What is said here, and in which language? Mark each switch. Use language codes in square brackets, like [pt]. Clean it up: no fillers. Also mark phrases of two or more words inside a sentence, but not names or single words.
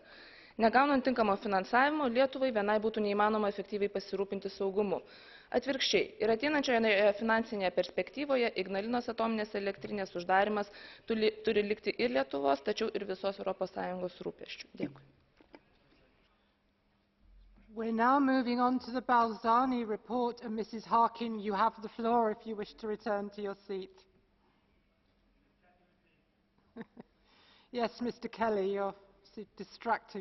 [lt] Negaunant tinkamo finansavimo, Lietuvai vienai būtų neįmanoma efektyviai pasirūpinti saugumu. Atvirkščiai, ir ateinančioje finansinėje perspektyvoje Ignalinos atominės elektrinės uždarimas turi likti ir Lietuvos, tačiau ir visos Europos Sąjungos rūpesčių. Dėkui. [en] We're now moving on to the Balzani report, and Mrs. Harkin, you have the floor if you wish to return to your seat. Yes, Mr. Kelly, you're distracting Mrs.